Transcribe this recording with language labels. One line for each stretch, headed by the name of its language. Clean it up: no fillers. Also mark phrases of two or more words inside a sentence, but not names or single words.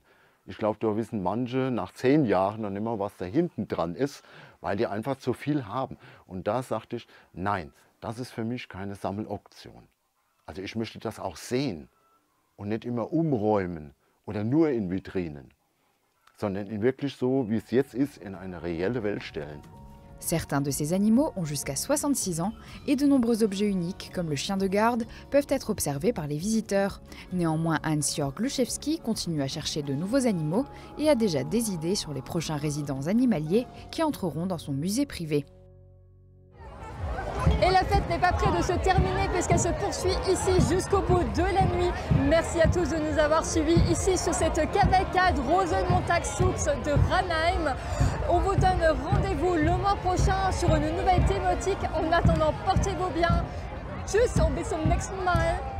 German: Ich glaube, da wissen manche nach 10 Jahren dann immer, was da hinten dran ist, weil die einfach zu viel haben. Und da sagte ich, nein, das ist für mich keine Sammelauktion. Also ich möchte das auch sehen und nicht immer umräumen oder nur in Vitrinen, sondern in wirklich so, wie es jetzt ist, in eine reelle Welt stellen.
French: Certains de ces animaux ont jusqu'à 66 ans et de nombreux objets uniques, comme le chien de garde, peuvent être observés par les visiteurs. Néanmoins, Hans-Jörg Gluszewski continue à chercher de nouveaux animaux et a déjà des idées sur les prochains résidents animaliers qui entreront dans son musée privé. Et la fête n'est pas près de se terminer puisqu'elle se poursuit ici jusqu'au bout de la nuit. Merci à tous de nous avoir suivis ici sur cette cavalcade Rosenmontagszug de Ranheim. On vous donne rendez-vous le mois prochain sur une nouvelle thématique. En attendant, portez-vous bien.
German: Tschüss und bis zum nächsten Mal.